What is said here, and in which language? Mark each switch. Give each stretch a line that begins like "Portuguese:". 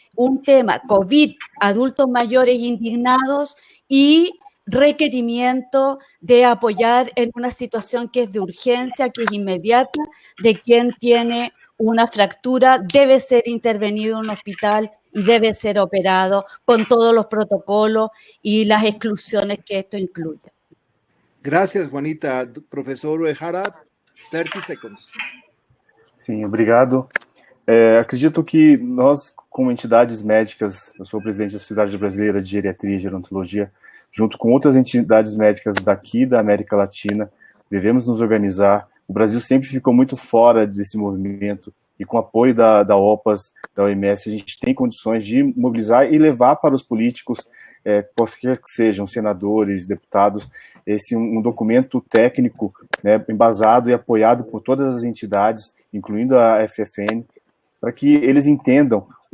Spanish: Un tema, COVID, adultos mayores indignados y requerimiento de apoyar en una situación que es de urgencia, que es inmediata, de quien tiene una fractura, debe ser intervenido en un hospital y debe ser operado con todos los protocolos y las exclusiones que esto incluye. Gracias, Juanita.
English: Professor Uehara, 30 seconds.
Portuguese: Sim, obrigado. Acredito que nós, como entidades médicas, eu sou o presidente da Sociedade Brasileira de Geriatria e Gerontologia, junto com outras entidades médicas daqui da América Latina, devemos nos organizar. O Brasil sempre ficou muito fora desse movimento e com o apoio da OPAS, da OMS, a gente tem condições de mobilizar e levar para os políticos, quaisquer que sejam, senadores, deputados, um documento técnico, né, embasado e apoiado por todas as entidades, incluindo a FFN, para que eles entendam